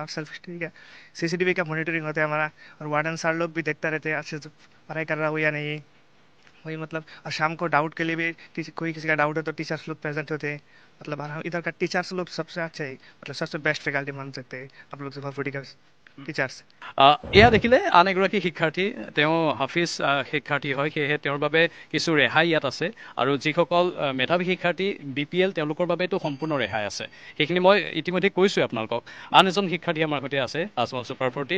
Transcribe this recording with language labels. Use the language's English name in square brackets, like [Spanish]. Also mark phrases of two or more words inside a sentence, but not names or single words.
[Hindi] और [English] self study [Hindi] का सीसीटीवी का मॉनिटरिंग होता है हमारा, और वार्डन सर लोग भी देखता रहते हैं अच्छे से पढ़ाई कर रहा हूँ या नहीं। वही मतलब, और शाम को डाउट के लिए भी कोई किसी का डाउट है तो टीचर्स लोग प्रेजेंट होते हैं। मतलब इधर का टीचर्स लोग सबसे अच्छे है, मतलब सबसे [English] best faculty [Hindi] मान सकते हैं आप लोग सुपर फूडी का टीचर्स। [Assamese] এয়া দেখিলে আন এগৰাকী শিক্ষাৰ্থী, তেওঁ হাফিজ শিক্ষাৰ্থী হয়, সেয়েহে তেওঁৰ বাবে কিছু ৰেহাই ইয়াত আছে। আৰু যিসকল মেধাৱী শিক্ষাৰ্থী BPL তেওঁলোকৰ বাবেতো সম্পূৰ্ণ ৰেহাই আছে, সেইখিনি মই ইতিমধ্যে কৈছোঁৱে আপোনালোকক। আন এজন শিক্ষাৰ্থী আমাৰ সৈতে আছে আজমল ছুপাৰ 40ৰ।